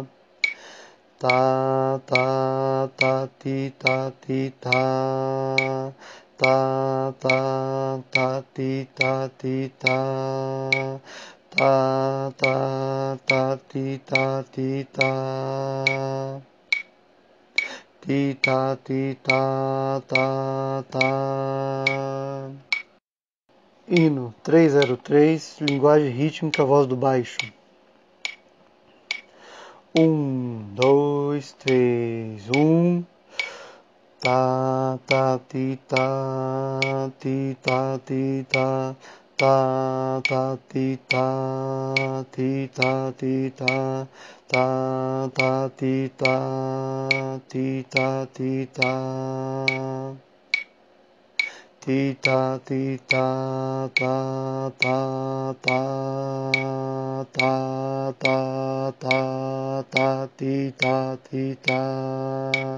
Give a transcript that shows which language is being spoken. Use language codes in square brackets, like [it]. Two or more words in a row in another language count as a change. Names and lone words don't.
[pt] Tá, tá, tá, ti, tá, ti, tá. Tá, tá, tá, ti, tá, ti, tá. Tá, tá, tá, ti, tá, ti, tá. Ti, tá, ti, tá, tá, tá. Hino 303, linguagem rítmica, voz do baixo. 1, 2, 3, 1. Tá, tá, ti, tá, ti, tá, ti, tá. Tá, tá, ti, tá, ti, tá, ti, tá. Tá, tá, ti, tá, ti, tá, ti, tá. Ti, tá, ti, tá, tá, tá, tá, tá, tá, tá, tá, ti, tá, ti, tá.